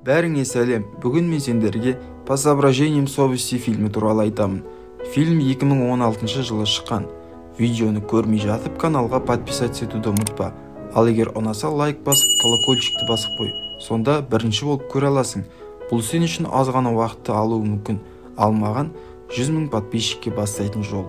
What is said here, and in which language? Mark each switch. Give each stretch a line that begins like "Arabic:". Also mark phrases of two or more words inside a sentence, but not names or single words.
Kazakh: Бәріңе сәлем. Бүгін мен сендерге «По соображениям совести» фильмі туралы айтамын. Фильм 2016 жылы шыққан. Видеоны көрмей жатып каналға подписаться етуді ұмытпа. Ал егер ұнаса лайк басып, колокольчикті басып қой. Сонда бірінші болып көре аласың. Бұл сен үшін аз ғана уақытты алуы мүмкін. Ал маған 100 000 подписчикке бастайтын жол.